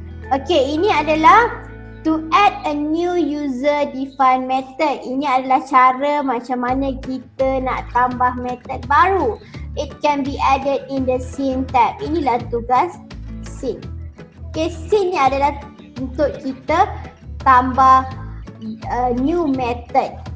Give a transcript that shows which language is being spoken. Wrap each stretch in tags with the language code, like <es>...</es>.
<en>Okay,</en> <ms>ini adalah</ms> <en>to add a new user defined method.</en> <ms>Ini adalah cara macam mana kita nak tambah method baru.</ms> <en>It can be added in the scene tab.</en> <ms>Inilah tugas scene. Okay, scene ni adalah untuk kita tambah new method.</ms>